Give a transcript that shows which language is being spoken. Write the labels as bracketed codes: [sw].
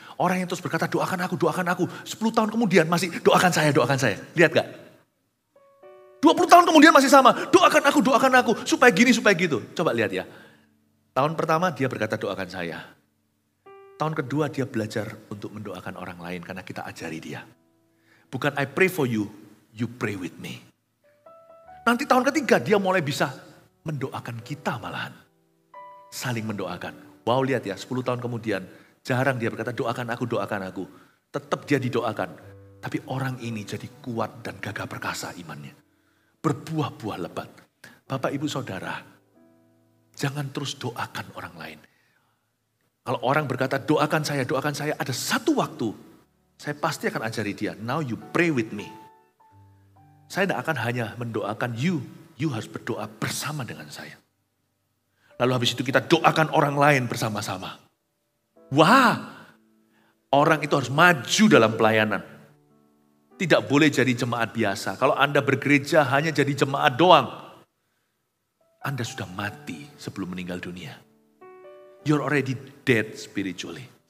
[id] Orang yang terus berkata doakan aku. 10 tahun kemudian masih doakan saya. Lihat gak? 20 tahun kemudian masih sama, doakan aku. Supaya gini, supaya gitu. Coba lihat ya. Tahun pertama dia berkata doakan saya. Tahun kedua dia belajar untuk mendoakan orang lain karena kita ajari dia. Bukan [en] I pray for you, you pray with me. [id] Nanti tahun ketiga dia mulai bisa mendoakan kita malahan. Saling mendoakan. Wow lihat ya 10 tahun kemudian jarang dia berkata doakan aku. Tetap dia didoakan. Tapi orang ini jadi kuat dan gagah perkasa imannya. Berbuah-buah lebat. Bapak ibu saudara. Jangan terus doakan orang lain. Kalau orang berkata doakan saya. Ada satu waktu. Saya pasti akan ajari dia. [en] Now you pray with me. [id] Saya tidak akan hanya mendoakan you. You harus berdoa bersama dengan saya. Lalu habis itu kita doakan orang lain bersama-sama. Wah, orang itu harus maju dalam pelayanan. Tidak boleh jadi jemaat biasa. Kalau Anda bergereja hanya jadi jemaat doang, Anda sudah mati sebelum meninggal dunia. [en] You're already dead spiritually.